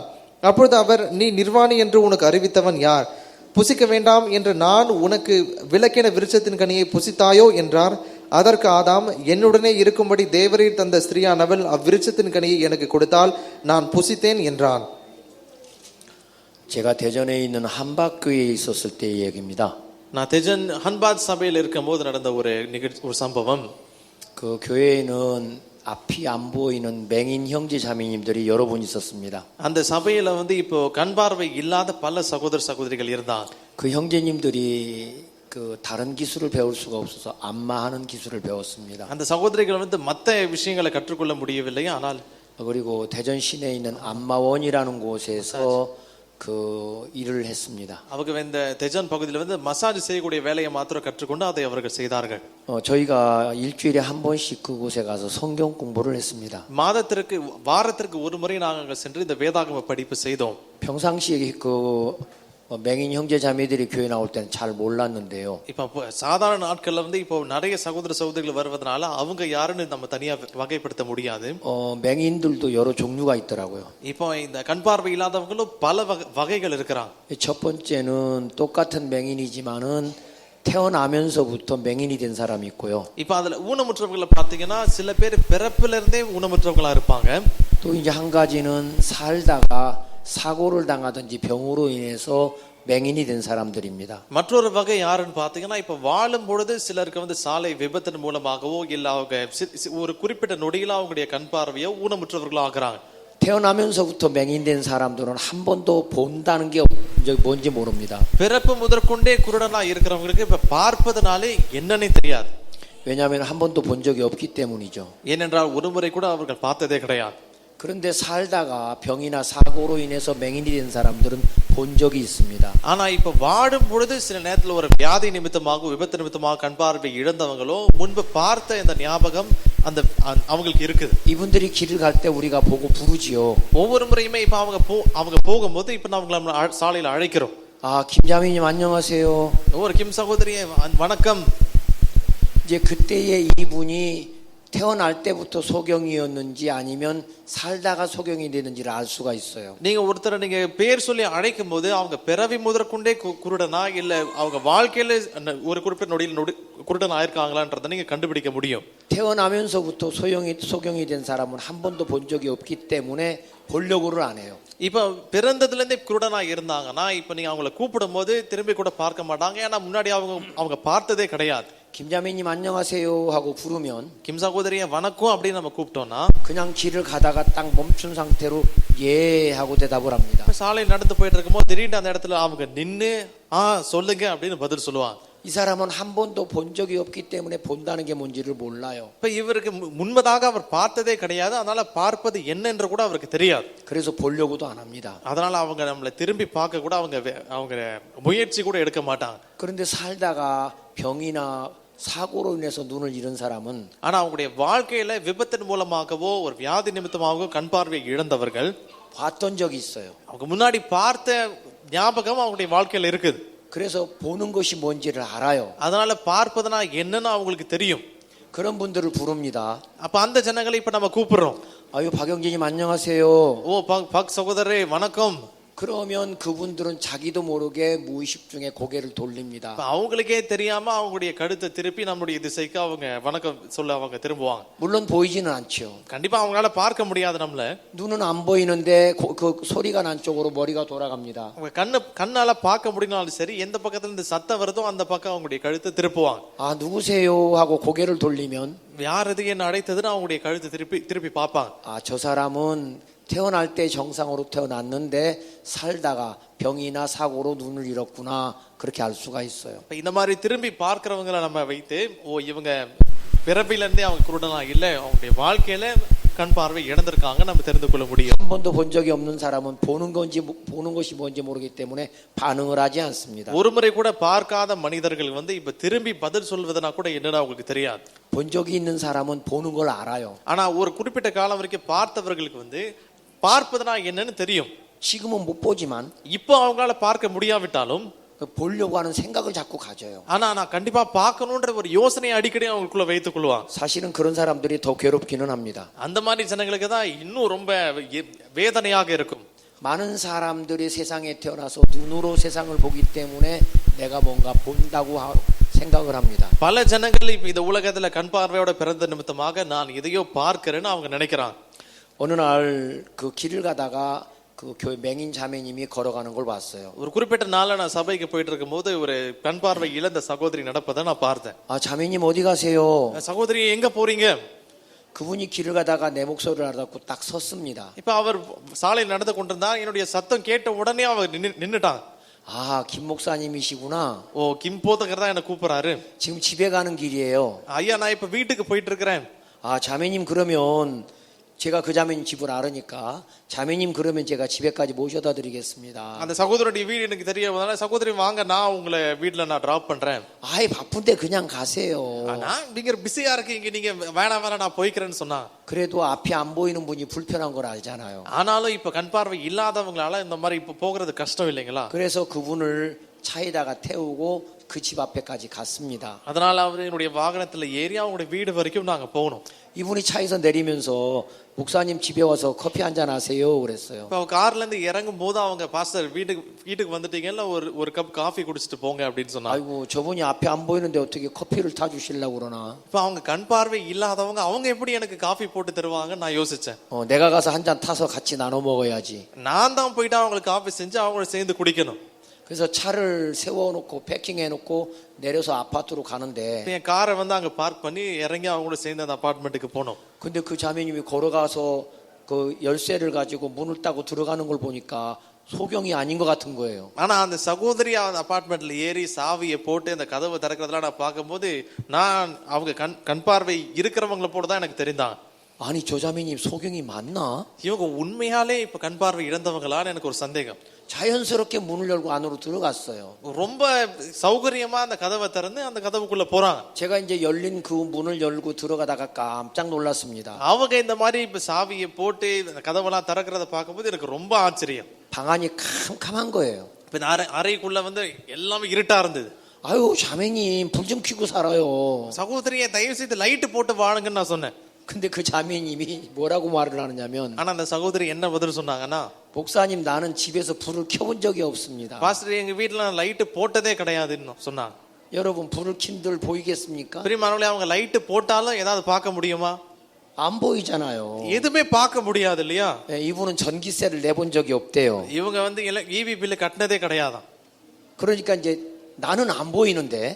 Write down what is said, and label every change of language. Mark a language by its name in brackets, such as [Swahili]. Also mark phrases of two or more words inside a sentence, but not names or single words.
[Tamil] அப்பொழுது அவர், நீ நிர்வாணி என்று உனக்கு அறிவித்தவன் யார்? புசிக்க வேண்டாம் என்று நான் உனக்கு விலக்கின விருட்சத்தின் கனியை புசித்தாயோ என்றார். அதற்கு ஆதாம், என்னுடனே இருக்கும்படி தேவரீர் தந்த ஸ்திரீயானவள் அவ்விருட்சத்தின் கனியை எனக்கு கொடுத்தால் நான் புசித்தேன் என்றான். [Korean] 제가 대전에 있는 한박교회에 있었을 때의 얘기입니다. [Tamil] நான் தெஜன் ஹன்பாத் சபையில் இருக்கும்போது நடந்த ஒரு சம்பவம். [Korean] 그 교회에는 앞이 안 보이는 맹인 형제 자매님들이 여러 분 있었습니다. [Tamil] அந்த சபையில இப்போ கண் பார்வை இல்லாத பல சகோதர சகோதரிகள் இருந்தாங்க. [Korean] 그 형제님들이 그 다른 기술을 배울 수가 없어서 안마하는 기술을 배웠습니다. [Tamil] அந்த சகோதரிகள் மற்ற விஷயங்களை கற்றுக்கொள்ள முடியவில்லை. ஆனால் [Korean] 그리고 대전 시내에 있는 안마원이라는 곳에서 그 일을 했습니다. [Tamil] அவங்க இந்த தெஜன் பகுதியில் மசாஜ் செய்யக்கூடிய வேலையை மாத்திரம் கற்றுக்கொண்டு அதை அவர்கள் செய்தார்கள். [Korean] 저희가 일주일에 한 번씩 그곳에 가서 성경 공부를 했습니다. [Tamil] வாரத்திற்கு ஒரு முறை நாங்கள் சென்று இந்த வேதாகம படிப்பு செய்தோம். [Korean] 평상시에 그 맹인 형제 자매들이 교회 나올 때는 잘 몰랐는데요. [Tamil] இப்போ சாதாரண நாட்கள்ல இப்போ நிறைய சகோதர சகோதரிகள் வருவதனால அவங்க யாருன்னு நம்ம தனியா வகைப்படுத்த முடியாது. [Korean] 맹인들도 여러 종류가 있더라고요. [Tamil] இப்போ இந்த கண் பார்வை இல்லாதவங்களும் பல வகைகள் இருக்கிறாங்க. [Korean] 첫 번째는 똑같은 맹인이지만은 태어나면서부터 맹인이 된 사람이 있고요. [Tamil] இப்போ அதுல ஊனமுற்றவங்களை பார்த்தீங்கன்னா சில பேர் பிறப்பில இருந்தே ஊனமுற்றவங்களா இருப்பாங்க. [Korean] 또 이제 한 가지는 살다가 사고를 당하든지 병으로 인해서 맹인이 된 사람들입니다. [Tamil] மற்றொரு வகை யாருன்னு பார்த்தீங்கன்னா இப்போ வாழும் பொழுது சிலருக்கு சாலை விபத்தின் மூலமாகவோ இல்ல அவங்க ஒரு குறிப்பிட்ட நொடியில அவங்களுடைய கண் பார்வையோ ஊனமுற்றவர்களா ஆகுறாங்க. [Korean] 태어나면서부터 맹인된 사람들은 한 번도 본다는 게 뭔지 모릅니다. [Tamil] பிறப்பு முதற்கொண்டே குருடனா இருக்கிறவங்களுக்கு இப்ப பார்ப்பதனாலே என்னன்னே தெரியாது. [Korean] 왜냐하면 한 번도 본 적이 없기 때문이죠. [Tamil] ஏனென்றால் ஒரு முறை கூட அவர்கள் பார்த்ததே கிடையாது. [Korean] 그런데 살다가 병이나 사고로 인해서 맹인이 된 사람들은 본 적이 있습니다. [Tamil] ஆனா இப்ப வாடும் பொழுது சில நேரத்துல ஒரு வியாதி நிமித்தமாக விபத்து நிமித்தமாக கண் பார்வை இழந்தவங்களோ முன்பு பார்த்த இந்த ஞாபகம் அந்த அவங்களுக்கு இருக்குது. [Korean] 이분들이 길을 갈 때 우리가 보고 부르지요. [Tamil] ஒவ்வொரு முறையுமே இப்ப அவங்க போகும்போது இப்ப நம்ம சாலையில அழைக்கிறோம். [Korean] 김자매님 안녕하세요. [Tamil] ஒரு 김 சகோதரியே வணக்கம். [Korean] 이제 그때의 이분이 태어날 때부터 소경이었는지 아니면 살다가 소경이 되는지를 알 수가 있어요. [Tamil] நீங்க ஒருத்தரை நீங்க பேர் சொல்லி அழைக்கும் போது அவங்க பிறவி முதற்கொண்டே குருடனா இல்ல அவங்க வாழ்க்கையில ஒரு குறிப்பிட்ட நொடியில் குருடன் ஆயிருக்காங்களான்றதை நீங்க கண்டுபிடிக்க முடியும். [Korean] 태어나면서부터 소경이 된 사람은 한 번도 본 적이 없기 때문에 보려고를 안 해요. [Tamil] இப்ப பிறந்ததுல இருந்தே குருடனா இருந்தாங்கன்னா இப்ப நீங்க அவங்களை கூப்பிடும் போது திரும்பி கூட பார்க்க மாட்டாங்க. ஏன்னா முன்னாடி அவங்க பார்த்ததே கிடையாது. [Korean] 김자매님 안녕하세요 하고 부르면 [Tamil] கிம் சகோதரிய வணக்கம் அப்படின்னு நம்ம கூப்பிட்டோம்னா [Korean] 그냥 길을 가다가 딱 멈춘 상태로 예 하고 대답을 합니다. [Tamil] இப்ப சாலையில் நடந்து போயிட்டு இருக்கும்போது திடீர்னு அந்த இடத்துல அவங்க நின்னு சொல்லுங்க அப்படின்னு பதில் சொல்லுவாங்க. [Korean] 이 사람은 한 번도 본 적이 없기 때문에 본다는 게 뭔지를 몰라요. [Tamil] இப்ப இவருக்கு முன்பதாக அவர் பார்த்ததே கிடையாது, அதனால பார்ப்பது என்னென்று கூட அவருக்கு தெரியாது. [Korean] 그래서 보려고도 안 합니다. [Tamil] அதனால அவங்க நம்மளை திரும்பி பார்க்க கூட அவங்க முயற்சி கூட எடுக்க மாட்டாங்க. [Korean] 그런데 살다가 병이나 사고로 인해서 눈을 잃은 사람은 [Tamil] ஆனா அவங்களுடைய வாழ்க்கையில விபத்தின் மூலமாகவோ ஒரு வியாதி நிமித்தமாகவோ கண் பார்வையை இழந்தவர்கள் [Korean] 봤던 적이 있어요. [Tamil] அவங்க முன்னாடி பார்த்த ஞாபகம் அவங்களுடைய வாழ்க்கையில இருக்குது. [Korean] 그래서 보는 것이 뭔지를 알아요. [Tamil] அதனால பார்ப்பதுனா என்னன்னு அவங்களுக்கு தெரியும். [Korean] 그런 분들을 부릅니다. [Tamil] அப்ப அந்த ஜனங்களை இப்ப நம்ம கூப்பிடுறோம். [Korean] 아유 박영진님 안녕하세요. [Tamil] ஓ பக் சகோதரரே வணக்கம். [Korean] 그러면 그분들은 자기도 모르게 무의식 중에 고개를 돌립니다. [Tamil] அவங்களுக்கே தெரியாம அவங்களுடைய கழுத்தை திருப்பி நம்முடைய திசைக்கு அவங்க வணக்கம் சொல்ல அவங்க திரும்புவாங்க. [Korean] 물론 보이지는 않죠. [Tamil] கண்டிப்பா அவங்களால பார்க்க முடியாது நம்மள. [Korean] 눈은 안 보이는데 그 소리가 난 쪽으로 머리가 돌아갑니다. [Tamil] அவங்க கண்ணால பார்க்க முடியனாலும் சரி, எந்த பக்கத்துல இருந்து சத்தம் வருதோ அந்த பக்கம் அவங்களுடைய கழுத்தை திருப்புவாங்க. [Korean] 아 누구세요 하고 고개를 돌리면 [Tamil] யார் இது என்ன அழைத்ததுன்னு அவங்களுடைய கழுத்தை திருப்பி பார்ப்பாங்க. [Korean] 아 저 사람은 태어날 때 정상으로 태어났는데 살다가 병이나 사고로 눈을 잃었구나 그렇게 알 수가 있어요. [Tamil] இந்த மாதிரி திரும்பி பார்க்கிறவங்களை நம்ம வைத்து ஓ இவங்க பிறப்பில இருந்தே அவங்க குருடனா இல்ல, அவங்களுடைய வாழ்க்கையில கண் பார்வை இழந்திருக்காங்க நம்ம தெரிந்து கொள்ள முடியும். [Korean] 한 번도 본 적이 없는 사람은 보는 것이 뭔지 모르기 때문에 반응을 하지 않습니다. [Tamil] ஒரு முறை கூட பார்க்காத மனிதர்கள் இப்ப திரும்பி பதில் சொல்வதுனா கூட என்னன்னு அவங்களுக்கு தெரியாது. [Korean] 본 적이 있는 사람은 보는 걸 알아요. [Tamil] ஆனா ஒரு குறிப்பிட்ட காலம் வரைக்கும் பார்த்தவர்களுக்கு பார்ப்பதுனா என்னன்னு தெரியும். [Korean] 지금은 못 보지만 [Tamil] இப்போ அவங்களால பார்க்க முடியாவிட்டாலும் [Korean] 보려고 하는 생각을 자꾸 가져요. [Tamil] ஆனா நான் கண்டிப்பா பார்க்கணும்ன்ற ஒரு யோசனையை அடிக்கடி அவங்களுக்குள்ள வைத்துக் கொள்வாங்க. [Korean] 사실은 그런 사람들이 더 괴롭기는 합니다. [Tamil] அந்த மாதிரி ஜனங்களுக்கு தான் இன்னும் ரொம்ப வேதனையாக இருக்கும். [Korean] 많은 사람들이 세상에 태어나서 눈으로 세상을 보기 때문에 내가 뭔가 본다고 생각을 합니다. [Tamil] பல ஜனங்கள் இப்ப இந்த உலகத்துல கண் பார்வையோட பிறந்த நிமித்தமாக நான் எதையோ பார்க்கிறேன்னு அவங்க நினைக்கிறாங்க. [Korean] 어느 날 그 길을 가다가 그 교회 맹인 자매님이 걸어가는 걸 봤어요. [Tamil] ஒரு குறிப்பிட்ட நாள்ல நான் சபைக்கு போயிட்டு இருக்கும்போது ஒரு கண் பார்வை இழந்த சகோதரி நடப்பதை நான் பார்த்தேன். [Korean] 아 자매님 어디 가세요? [Tamil] சகோதரி எங்க போறீங்க? [Korean] 그분이 길을 가다가 내 목소리를 알아듣고 딱 섰습니다. [Tamil] இப்ப அவர் சாலையில் நடந்து கொண்டிருந்தா என்னுடைய சத்தம் கேட்ட உடனே அவர் நின்னுட்டாங்க. [Korean] 아 김 목사님이시구나. [Tamil] ஓ கிம் போதகர் தான் என்ன கூப்பிடுறாரு. [Korean] 지금 집에 가는 길이에요. [Tamil] ஐயா நான் இப்ப வீட்டுக்கு போயிட்டு இருக்கிறேன். [Korean] 아 자매님 그러면 제가 그 자매님 집을 알으니까 자매님 그러면 제가 집에까지 모셔다 드리겠습니다. [Tamil] அந்த சகோதரனுடைய வீடு எனக்கு தெரியவதால சகோதரி வாங்க நான் உங்களை வீட்ல நான் டிராப் பண்றேன். [Korean] 아이 바쁜데 그냥 가세요. [Tamil] நான் நீங்க பிஸியா இருக்கீங்க, நீங்க வேணாம் நான் போய்க்கிறேன்னு சொன்னா. [Korean] 그래도 앞이 안 보이는 분이 불편한 걸 알잖아요. [Tamil] ஆனாலும் இப்ப கண் பார்வை இல்லாதவங்களால இந்த மாதிரி இப்ப போகிறது கஷ்டம் இல்லைங்களா? [Korean] 그래서 그분을 차에다가 태우고 그 집 앞에까지 갔습니다. [Tamil] அதனால அவர் என்னுடைய வாகனத்துல ஏறி அவங்களுடைய வீடு வரைக்கும் நாங்க போகணும். [Korean] 이분이 차에서 내리면서 목사님 집에 와서 커피 한잔 하세요 그랬어요. [Tamil] இப்ப கார்ல இருந்து இறங்கும் போது அவங்க பாஸ்டர் வீட்டுக்கு வந்துட்டீங்கல்ல ஒரு [English] cup coffee [Tamil] குடிச்சிட்டு போங்க அப்படின்னு சொன்னாங்க. [Korean] 아이고 저분이 앞에 안 보이는데 어떻게 커피를 타 주시려고 그러나. [Tamil] இப்ப அவங்க கண் பார்வை இல்லாதவங்க அவங்க எப்படி எனக்கு காஃபி போட்டு தருவாங்க நான் யோசிச்சேன். [Korean] 내가 가서 한 잔 타서 같이 나눠 먹어야지. [Tamil] நான் தான் போயிட்டு அவங்களுக்கு காஃபி செஞ்சு அவங்கள சேர்ந்து குடிக்கணும். [Korean] 그래서 차를 세워놓고 패킹해놓고 내려서 아파트로 가는데 [Tamil] என் காரை அங்க பார்க் பண்ணி இறங்கி அவங்களோட சேர்ந்து அந்த அபார்ட்மெண்ட்டுக்கு போனோம். [Korean] 근데 그 자매님이 걸어가서 그 열쇠를 가지고 문을 따고 들어가는 걸 보니까 소경이 아닌 것 같은 거예요. [Tamil] ஆனா அந்த சகோதரி அந்த அபார்ட்மெண்ட்ல ஏறி சாவியை போட்டு அந்த கதவை திறக்கிறதெல்லாம் நான் பார்க்கும்போது நான் அவங்க கண் பார்வை இருக்கிறவங்களை போல தான் எனக்கு தெரிந்தாங்க. [Korean] 아니 저 자매님 소경이 맞나? [Tamil] இவங்க உண்மையாலே இப்ப கண் பார்வை இழந்தவங்களான்னு எனக்கு ஒரு சந்தேகம். [Korean] 자연스럽게 문을 열고 안으로 들어갔어요. [Tamil] ரொம்ப சௌகரியமா அந்த கதவை திறந்து அந்த கதவுக்குள்ள போறாங்க. [Korean] 제가 이제 열린 그 문을 열고 들어가다가 깜짝 놀랐습니다. [Tamil] அவங்க இந்த மாதிரி இப்ப சாவியை போட்டு அந்த கதவெல்லாம் திறக்கிறத பார்க்கும்போது எனக்கு ரொம்ப ஆச்சரியம். [Korean] 방안이 캄캄한 거예요. [Tamil] இப்ப அறைக்குள்ள எல்லாமே இருட்டா இருந்தது. [Korean] 아유 자매님 불 좀 켜고 살아요. [Tamil] சகோதரியை தயவு செய்து லைட் போட்டு வாழுங்கன்னு நான் சொன்னேன். [Korean] 근데 그 자매님이 뭐라고 말을 하느냐면 [Tamil] ஆனா அந்த சகோதரி என்ன பதில் சொன்னாங்கன்னா, [Korean] 목사님 나는 집에서 불을 켜본 적이 없습니다. [Tamil] பாஸ்டர் எங்க வீட்ல லைட் போட்டதே கிடையாதுன்னு சொன்னாங்க. [Korean] 여러분 불을 킨들 보이겠습니까? [Tamil] பிரியமானவர்களே அவங்க லைட் போட்டாலும் ஏதாவது பார்க்க முடியுமா? [Korean] 안 보이잖아요. [Tamil] எதுவுமே பார்க்க முடியாது இல்லையா? [Korean] 이분은 전기세를 내본 적이 없대요. [Tamil] இவங்க [English] EB bill [Tamil] கட்டினதே கிடையாதான். [Korean] 그러니까 이제 나는 안 보이는데